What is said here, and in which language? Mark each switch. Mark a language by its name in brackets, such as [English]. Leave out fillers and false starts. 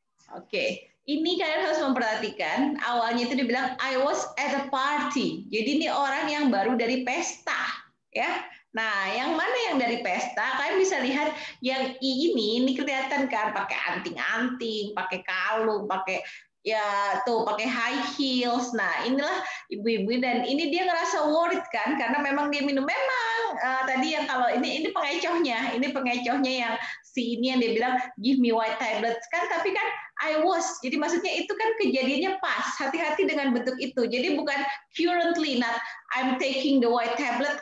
[Indonesian] Oke, ini kalian harus memperhatikan. Awalnya itu dibilang [English] I was at a party. [Indonesian] Jadi ini orang yang baru dari pesta, ya. Nah, yang mana yang dari pesta? Kalian bisa lihat yang I ini kelihatan kan pakai anting-anting, pakai kalung, pakai ya tuh pakai high heels. Nah, inilah ibu-ibu dan ini dia ngerasa worried kan karena memang dia minum tadi yang kalau ini pengecohnya yang si ini yang dia bilang [English] give me white tablets [Indonesian] kan tapi kan [English] I was. [Indonesian] Jadi maksudnya itu kan kejadiannya pas. Hati-hati dengan bentuk itu. Jadi bukan [English] currently, not I'm taking the white tablet.